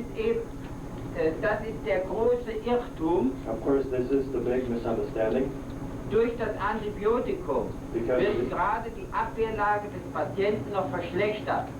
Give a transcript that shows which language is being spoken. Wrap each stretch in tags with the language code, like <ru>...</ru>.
<de>ist eben, das ist der große Irrtum.</de> <en>Of course, this is the big misunderstanding.</en> <de>Durch das Antibiotikum</de> <en>Because</en> <de>wird gerade die Abwehrlage des Patienten noch verschlechtert.</de>